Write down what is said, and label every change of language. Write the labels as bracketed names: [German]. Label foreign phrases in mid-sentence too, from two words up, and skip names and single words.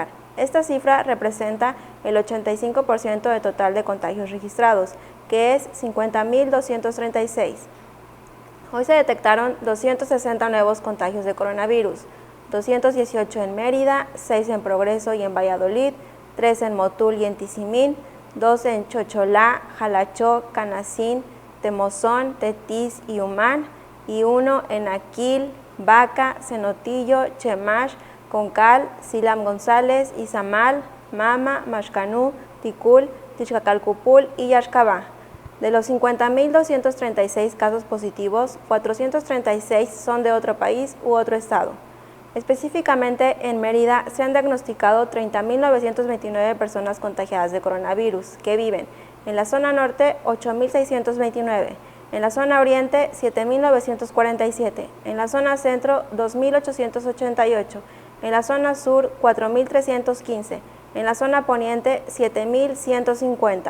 [Spanish] Esta cifra representa el 85% del total de contagios registrados, que es 50.236. Hoy se detectaron 260 nuevos contagios de coronavirus, 218 en Mérida, 6 en Progreso y en Valladolid, 3 en Motul y en Tizimín, 2 en Chocholá, Jalachó, Canacín, Temozón, Tetis y Humán, y 1 en Aquil, Vaca, Cenotillo, Chemash, Concal, Silam González, Izamal, Mama, Maxcanú, Ticul, Tixcacalcupul y Yaxcabá. De los 50.236 casos positivos, 436 son de otro país u otro estado. Específicamente en Mérida se han diagnosticado 30.929 personas contagiadas de coronavirus que viven en la zona norte 8.629, en la zona oriente 7.947, en la zona centro 2.888, en la zona sur 4.315, en la zona poniente 7.150.